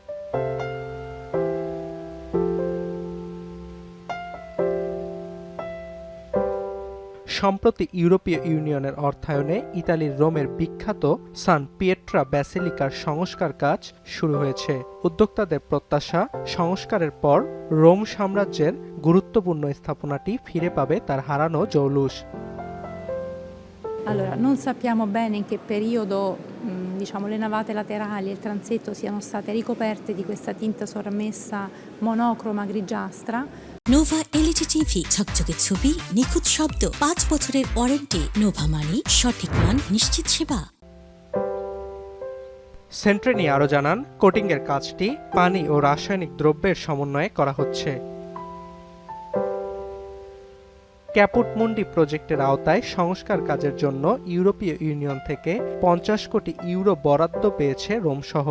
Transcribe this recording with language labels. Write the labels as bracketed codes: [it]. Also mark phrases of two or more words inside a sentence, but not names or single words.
[bn] সম্প্রতি ইউরোপীয় ইউনিয়নের অর্থায়নে ইতালির রোমের বিখ্যাত সান পিয়েট্রা ব্যাসিলিকার সংস্কার কাজ শুরু হয়েছে। উদ্যোক্তাদের প্রত্যাশা, সংস্কারের পর রোম সাম্রাজ্যের গুরুত্বপূর্ণ স্থাপনাটি ফিরে পাবে তার হারানো জৌলুস। [it] Allora, non sappiamo bene in che periodo le navate laterali e il transetto siano state ricoperte di questa tinta sormessa monocroma grigiastra. [bn] নোভা [en] LED TV, [bn] ঝকঝকে ছবি, নিখুঁত শব্দ, 5 বছরের ওয়ারেন্টি। নোভা মানি সঠিক মান, নিশ্চিত সেবা। সেন্ট্রেনি আরও জানান, কোটিংয়ের কাজটি পানি ও রাসায়নিক দ্রব্যের সমন্বয়ে করা হচ্ছে। ক্যাপুট মুন্ডি প্রজেক্টের আওতায় সংস্কার কাজের জন্য ইউরোপীয় ইউনিয়ন থেকে 50 কোটি ইউরো বরাদ্দ পেয়েছে রোম শহর।